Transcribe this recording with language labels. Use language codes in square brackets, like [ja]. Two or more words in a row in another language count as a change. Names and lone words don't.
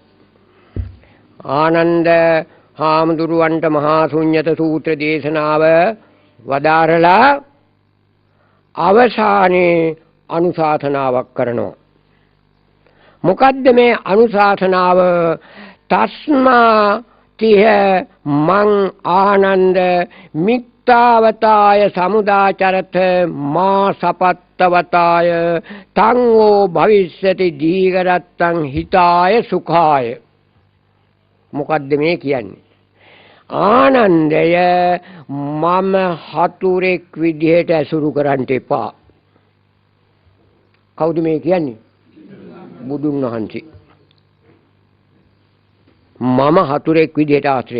[si] ආනන්ද හාමුදුරුවන්ට මහා ශුන්්‍යත සූත්‍ර දේශනාව වදාරලා අවසානයේ අනුශාසනාවක් කරනවා. මොකද්ද මේ අනුශාසනාව? [pi] තස්මා තිහ මං ආනන්ද මිත්තාවතාය සමුදාචරත මා සපත්තවතාය තංගෝ භවිෂ්‍යති දීඝරත්තං හිතාය සුඛාය. [si] මොකද්ද මේ කියන්නේ? ආනන්දය මම හතුරෙක් විදිහට ඇසුරු කරන්න එපා. කවුද මේ කියන්නේ? බුදුන් වහන්සේ. මම හතුරෙක් විදිහට ආශ්‍රය.